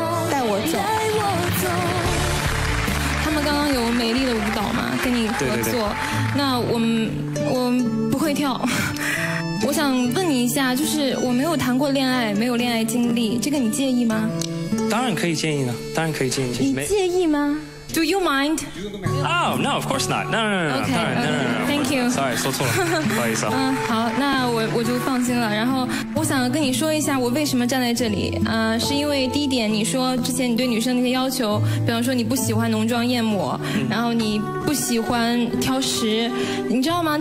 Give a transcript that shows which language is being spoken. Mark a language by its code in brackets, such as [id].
[zh] 带我走。他们刚刚有美丽的舞蹈嘛，跟你合作。对。那我不会跳。我想问你一下，就是我没有谈过恋爱，没有恋爱经历，这个你介意吗？当然可以建议呢，当然可以建议。你介意吗？ [en] Do you mind? Oh no, of course not. No. Okay. Thank [zh] 挺。 [en] sorry [zh] 说错了，不好意思啊。好，那我就放心了。然后我想跟你说一下，我为什么站在这里。是因为第一点，你说之前你对女生那些要求，比方说你不喜欢浓妆艳抹，然后你不喜欢挑食，你知道吗？